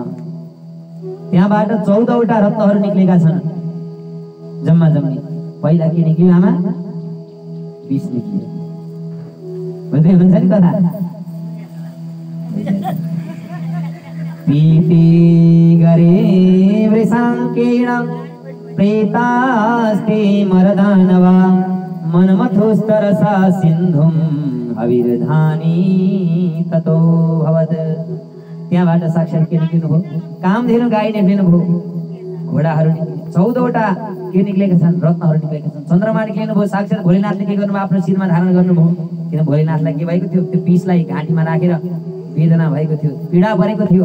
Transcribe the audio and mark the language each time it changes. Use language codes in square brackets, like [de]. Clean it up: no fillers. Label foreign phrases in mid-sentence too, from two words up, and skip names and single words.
[ne] त्यहाँबाट 14वटा रत्नहरू निक्लेका छन् जम्मा जम्मी। पहिला के निक्ल्यो आमा? विष निक्ल्यो। बुझ्दै हुनुहुन्छ नि कथा? [sa] पीति गरे वृषाङ्केण प्रेतास्ते मरदानवा मनमथोस्तरसा सिन्धुं हविर्धानी ततो भवत्। [ne] त्यहाँबाट साक्षात् के निक्लिनुभयो? कामधेनु गाई निक्लिनुभयो। घोडाहरू 14वटा के निक्लेका छन्? रत्नहरू निक्लेका छन्। चन्द्रमा निक्लिनुभयो। साक्षात् भोलेनाथले के गर्नुभयो? आफ्नो शिरमा धारण गर्नुभयो। किन भोलेनाथलाई के भएको थियो? त्यो विषलाई घाँटीमा राखेर वेदना भएको थियो, पीडा परेको थियो।